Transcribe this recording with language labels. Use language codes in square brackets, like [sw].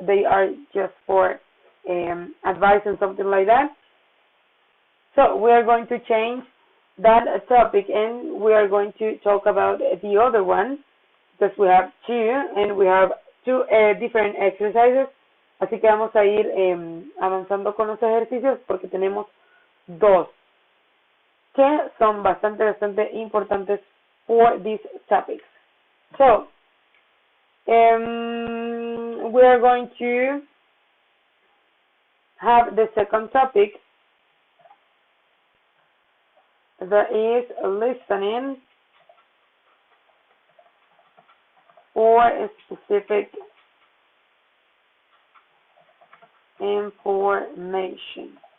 [en] They are just for advice and something like that. So we are going to change that topic and we are going to talk about the other one because we have 2 and we have 2 different exercises. [es] Así que vamos a ir avanzando con los ejercicios porque tenemos 2 que son bastante importantes [en] for these topics. So, we are going to have the second topic that is listening for a specific information.